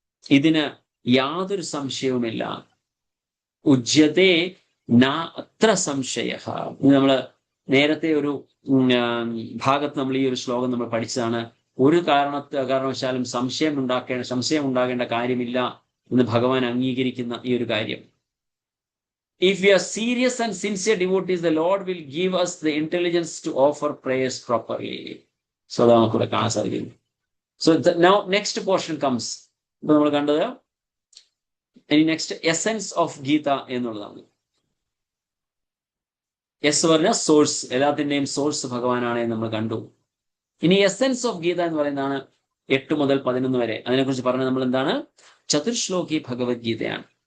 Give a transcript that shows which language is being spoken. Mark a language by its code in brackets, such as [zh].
[ml] ഇതിന് യാതൊരു സംശയവുമില്ല. [sa] ഉജ്യതേ ന അത്ര സംശയ. [ml] നമ്മള് നേരത്തെ ഒരു ഭാഗത്ത് നമ്മൾ ഈ ഒരു ശ്ലോകം നമ്മൾ പഠിച്ചതാണ്. ഒരു കാരണവശാലും സംശയം ഉണ്ടാകേണ്ട കാര്യമില്ല എന്ന് ഭഗവാൻ അംഗീകരിക്കുന്ന ഈ ഒരു കാര്യം. [en] If we are serious and sincere devotees, the Lord will give us the intelligence to offer prayers properly. [ml] So അതാണ് നമുക്കിവിടെ കാണാൻ സാധിക്കും. [en] So now next portion comes. [ml] ഇപ്പൊ നമ്മൾ കണ്ടത് ഇനി [en] next essence of Gita [ml] എന്നുള്ളതാണ്. എസ് പറഞ്ഞ സോഴ്സ്, എല്ലാത്തിന്റെയും സോഴ്സ് ഭഗവാനാണ് എന്ന് നമ്മൾ കണ്ടു. ഇനി [en] essence of Gita [ml] എന്ന് പറയുന്നതാണ് 8 മുതൽ 11 വരെ. അതിനെക്കുറിച്ച് പറഞ്ഞത് നമ്മൾ എന്താണ്? ചതുർശ്ലോകി ഭഗവത്ഗീതയാണ്.